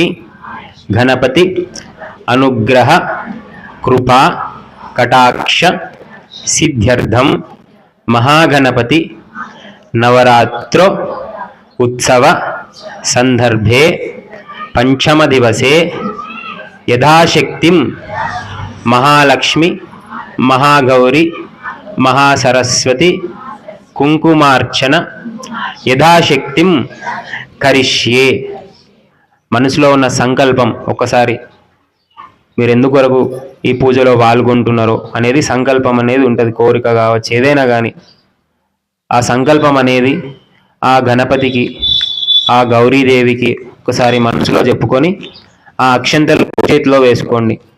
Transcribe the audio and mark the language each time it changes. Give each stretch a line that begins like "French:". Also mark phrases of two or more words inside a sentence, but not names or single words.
Sanskrit: गणपति अनुग्रह कृपा कटाक्ष सिद्ध्यर्थम महागणपति नवरात्रो उत्सव संदर्भे पंचम दिवसे यथाशक्तिं महालक्ष्मी महागौरी महासरस्वती कुंकुमार्चन यथाशक्तिं करिष्ये.
Telugu: మనసులో ఉన్న సంకల్పం ఒక్కసారి మీరు ఎందుకు ఈ పూజలో పాల్గొంటున్నారో అనేది సంకల్పం అనేది ఉంటుంది. కోరిక కావచ్చు, ఏదైనా కానీ ఆ సంకల్పం అనేది ఆ గణపతికి ఆ గౌరీదేవికి ఒకసారి మనసులో చెప్పుకొని ఆ అక్షంతలు చేతిలో వేసుకోండి.